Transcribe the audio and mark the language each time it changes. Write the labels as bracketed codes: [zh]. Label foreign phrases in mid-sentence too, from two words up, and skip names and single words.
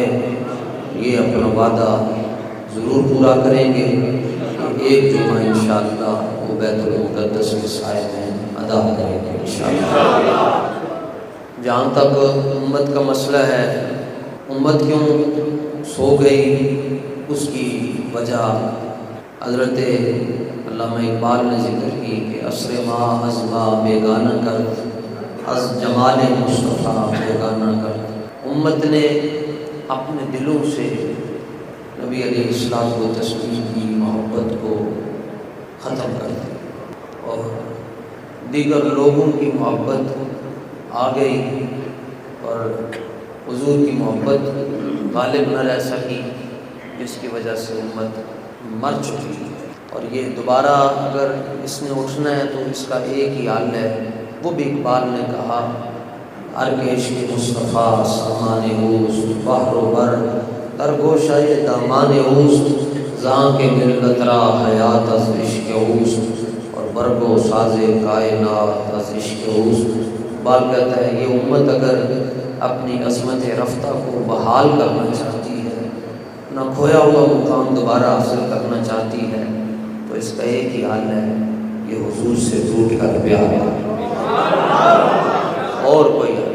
[ur] یہ اپنا وعدہ ضرور پورا کریں گے کہ ایک جمعہ انشاءاللہ وہ بیت المقدس کے سائے میں ادا کریں گے انشاءاللہ۔ جہاں تک امت کا مسئلہ ہے، امت کیوں سو گئی، اس کی وجہ حضرت علامہ اقبال نے ذکر کی کہ [fa] عصر ما از ما بیگانہ کرد، از جمال مصطفیٰ بیگانہ کرد۔ [ur] امت نے اپنے دلوں سے نبی علیہ السلام و تسلیم کی محبت کو ختم کر دیا اور دیگر لوگوں کی محبت آ گئی اور حضور کی محبت غالب نہ رہ سکی، جس کی وجہ سے امت مر چکی۔ اور یہ دوبارہ اگر اس نے اٹھنا ہے تو اس کا ایک ہی حل ہے، وہ بھی اقبال نے کہا، [fa] ارکیش مصطفیٰ سامان اوست، بحر و بر در گوشہ دامان اوست، زاں کے ملت را حیات از عشق اوست، [ur] اور [fa] برگ و ساز کائنات از عشق اوست۔ [ur] بال کہتا ہے یہ امت اگر اپنی عظمت رفتہ کو بحال کرنا چاہتی ہے، نہ کھویا ہوا مقام دوبارہ حاصل کرنا چاہتی ہے، تو اس کا ایک ہی حل ہے، یہ حضور سے ٹوٹ کر پیار کرنا، اور کوئی حل۔